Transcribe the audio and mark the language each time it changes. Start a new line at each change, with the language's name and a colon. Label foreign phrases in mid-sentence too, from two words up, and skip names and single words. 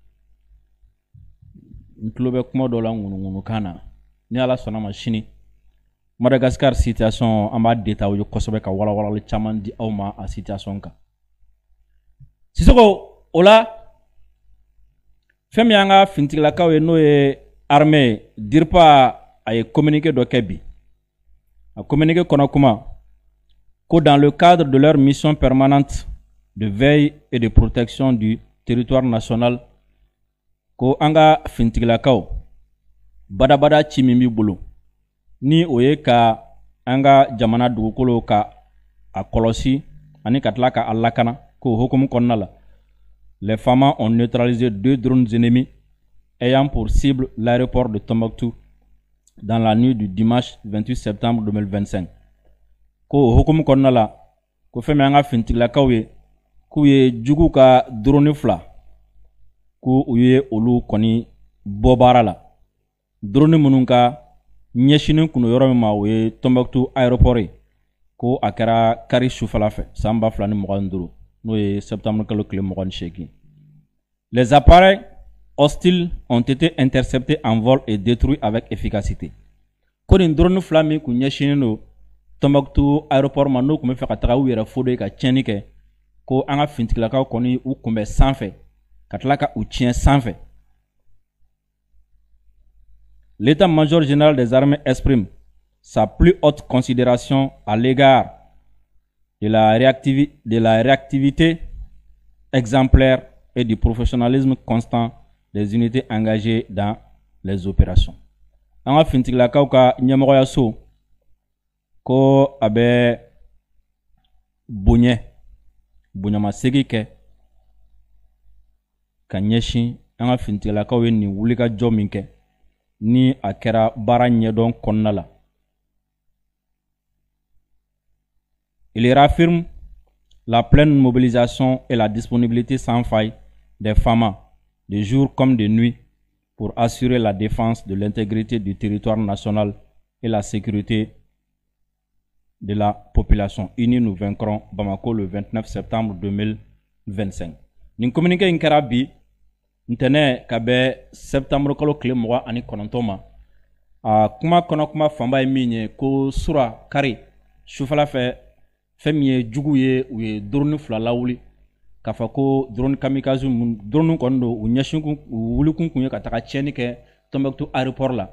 Bambara: n tulo bɛ kuma dɔ la ŋunuŋunukan na ni ala sɔnna ma sini Madagascar situation an b'a détaillé ye kosɛbɛ ka walawalali caman di aw ma a situation kan Sisoko o la fɛn min y'an ka finitigilakaw ye n'o ye armée DIRPA a ye communiqué dɔ kɛ bi a communiqué kɔnɔ kuma ko
French: dans le cadre de leur mission permanente de veille et de protection du territoire national
Bambara: ko an ka finitigilakaw badabada ci min b'i bolo ni o ye ka an ka jamana dugukolo ka a kɔlɔsi ani ka tila ka a lakana k'o hukumu kɔnɔna la.
French: Les FAMA ont neutralisé 2 drones ennemis ayant pour cible l'aéroport de Tombouctou dans la nuit du dimanche 28 septembre 2025.
Bambara: Ko hukumu kɔnɔna la ko fɛn min an ka finitigilakaw ye k'u ye jugu ka drone 2 ko u ye olu kɔni bɔ baara la. Drone minnu ka ɲɛsinin kun yɔrɔ min ma o ye Tombouctou aéroport ye ko a kɛra kari sufɛla fɛ san 2025 n'o ye septembre kalo tile 28.
French: Les appareils hostiles ont été interceptés en vol et détruits avec efficacité.
Bambara: Ko nin drone 2 min kun ɲɛsinin don Tombouctou aéroport ma n'o kun bɛ fɛ ka taga u yɛrɛ fo de ka tiɲɛni kɛ ko an ka finitigilakaw kɔni u kunbɛn sanfɛ ka tila ka u tiɲɛ sanfɛ.
French: L'état-major général des armées exprime sa plus haute considération à l'égard de la réactivité exemplaire et du professionnalisme constant des unités engagées dans les opérations.
Bambara: An ka finitigilakaw ka ɲɛmɔgɔyaso ko a bɛ bonyamasegi kɛ ka ɲɛsin an ka finitigilakaw ye nin wulikajɔ min kɛ ni a kɛra baara ɲɛdɔn kɔnɔna la.
French: Il réaffirme la pleine mobilisation et la disponibilité sans faille des FAMA, de jour comme de nuit, pour assurer la défense de l'intégrité du territoire national et la sécurité de la population. Unis nous vaincrons, Bamako, le 29 septembre 2025.
Bambara: Nin communiqué in kɛra bi ntɛnɛ ka bɛ septembre kalo tile 29 ma. Kuma kɔnɔ kuma fanba ye min ye ko sura kari sufɛla fɛ fɛn min ye jugu ye u ye drone 2 lawuli k'a fɔ ko
French: drone kamikaze
Bambara: drone kɔni don u ɲɛsin u wulikun kun ye ka taga tiɲɛni kɛ Tombouctou aéroport la.